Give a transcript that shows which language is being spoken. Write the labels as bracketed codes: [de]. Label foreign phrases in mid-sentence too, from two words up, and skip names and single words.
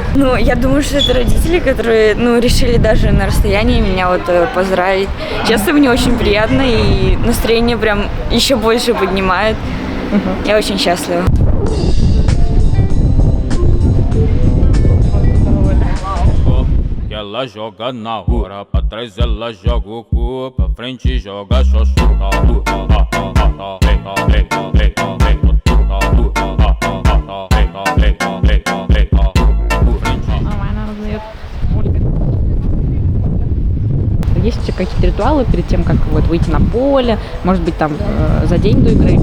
[ru] Ну, я думаю, что это родители, которые, ну, решили даже на расстоянии меня вот поздравить. Честно, мне очень приятно, и настроение прям еще больше поднимает. Я очень счастлива. [pt] Ela joga na hora, pra trás ela joga o cu, pra frente joga xoxota. [ru] Есть еще какие-то ритуалы перед тем, как вот выйти на поле, может быть, там за день до игры?